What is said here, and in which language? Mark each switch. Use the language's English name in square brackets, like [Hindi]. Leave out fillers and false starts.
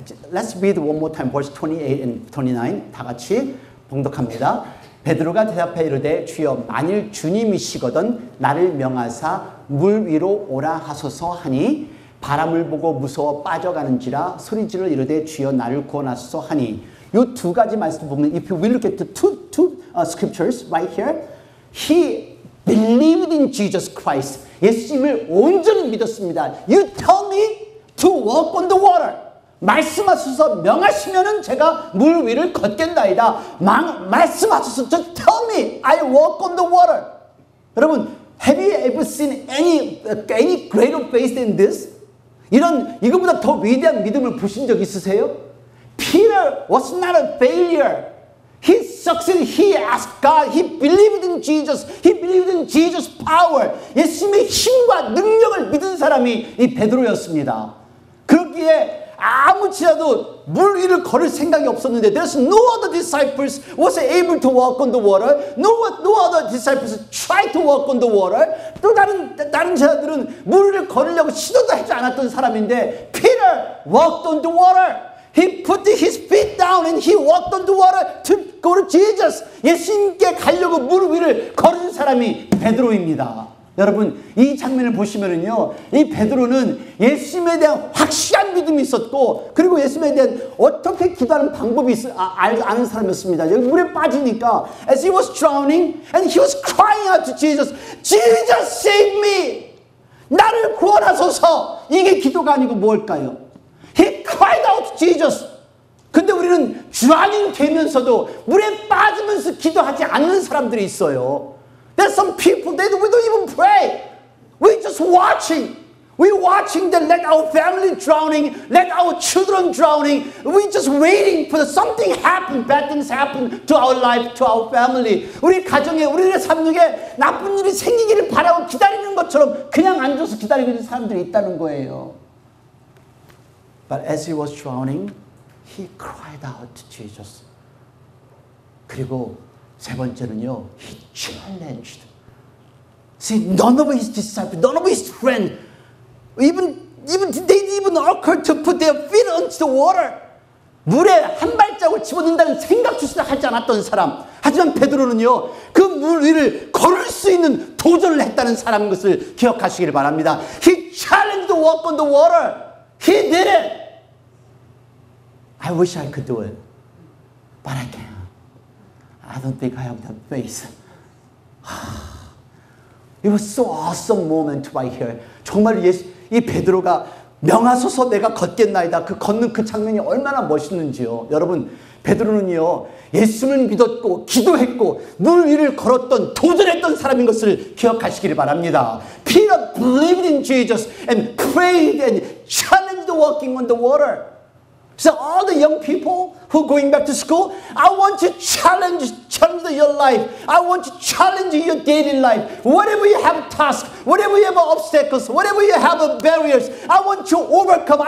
[English] Let's read one more time, verse 28 and 29. [Korean] 다 같이 봉독합니다. 베드로가 대답하여 이르되 주여 만일 주님이시거든 나를 명하사 물 위로 오라 하소서 하니 바람을 보고 무서워 빠져가는지라 소리지를 이르되 주여 나를 구원하소서 하니 이 두 가지 말씀 보면 [English] if we look at the two scriptures right here, he believed in Jesus Christ. [Korean] 예수님을 온전히 믿었습니다. [English] You tell me to walk on the water. [Korean] 말씀하소서 명하시면은 제가 물 위를 걷겠나이다. 말씀하소서 [English] just tell me I walk on the water. 여러분, have you ever seen any greater faith than this? [Korean] 이거보다 더 위대한 믿음을 보신 적 있으세요? [English] Peter was not a failure. He succeeded. He asked God. He believed in Jesus. He believed in Jesus' power. [Korean] 예수님의 힘과 능력을 믿은 사람이 이 베드로였습니다. 그렇기에 아무치라도 물 위를 걸을 생각이 없었는데 [English] there's no other disciples was able to walk on the water. No other disciples tried to walk on the water. [Korean] 또 다른 제자들은 물 위를 걸으려고 시도도 하지 않았던 사람인데 [English] Peter walked on the water. He put his feet down and he walked on the water to go to Jesus. [Korean] 예수님께 가려고 물 위를 걸은 사람이 베드로입니다. 여러분, 이 장면을 보시면은요, 이 베드로는 예수님에 대한 확실한 믿음이 있었고, 그리고 예수님에 대한 어떻게 기도하는 방법이 아는 사람이었습니다. 여기 물에 빠지니까, [English] as he was drowning, and he was crying out to Jesus, Jesus save me! [Korean] 나를 구원하소서! 이게 기도가 아니고 뭘까요? [English] He cried out to Jesus. [Korean] 근데 우리는 drowning 되면서도 물에 빠지면서 기도하지 않는 사람들이 있어요. [English] There's some people, we don't even pray. We're just watching. We're watching that let our family drowning, let our children drowning. We're just waiting for something happen, bad things happen to our life, to our family. [Korean] 우리 가정에, 우리의 삶 중에 나쁜 일이 생기기를 바라고 기다리는 것처럼 그냥 앉아서 기다리고 있는 사람들이 있다는 거예요. [English] But as he was drowning, he cried out to Jesus. [Korean] 그리고 세 번째는요, [English] he challenged. See, none of his disciples, none of his friends, even they even occurred to put their feet into the water. [Korean] 물에 한 발자국을 집어넣는다는 생각조차 하지 않았던 사람. 하지만 베드로는요, 그 물 위를 걸을 수 있는 도전을 했다는 사람인 것을 기억하시길 바랍니다. [English] He challenged to walk on the water. He did it. I wish I could do it, but I can't. I don't think I have that faith. It was so awesome moment right here. [Korean] 정말 이 베드로가 명하소서 내가 걷겠나이다. 그 걷는 그 장면이 얼마나 멋있는지요. 여러분, 베드로는요, 예수를 믿었고 기도했고 물 위를 걸었던 도전했던 사람인 것을 기억하시기를 바랍니다. [English] Peter believed in Jesus and prayed and challenged walking on the water. So all the young people who are going back to school, I want to challenge your life. I want to challenge your daily life. Whatever you have tasks, whatever you have obstacles, whatever you have barriers, I want to overcome.